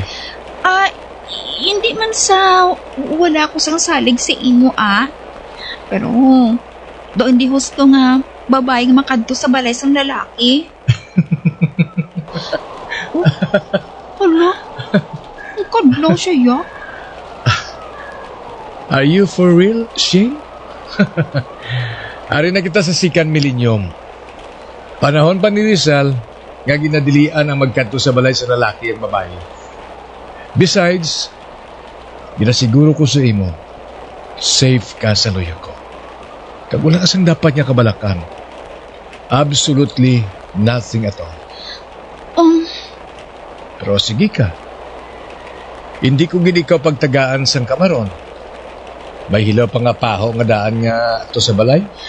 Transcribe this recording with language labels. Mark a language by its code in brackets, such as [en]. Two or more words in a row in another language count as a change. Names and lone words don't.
[hil] Hindi man sa wala ko sang salig sa imo ah. Pero doon di husto nga babae nga makadto sa balay sang lalaki. Hala, ang kadlaw siya ya. [en] Are you for real, Shane? [hil] Ari na kita sa [en] second millennium. [hil] Panahon pa ni Rizal, nga ginadilian ang magkanto sa balay sa lalaki at babae. Besides, ginasiguro ko sa imo, safe ka sa loyo ko. Kag wala kasang dapat niya kabalakan. [en] Absolutely nothing at all. [hil] Pero sige ka. Hindi ko gini ikaw pagtagaan sang kamaron. May hilaw pa nga paho nga daan nga to sa balay?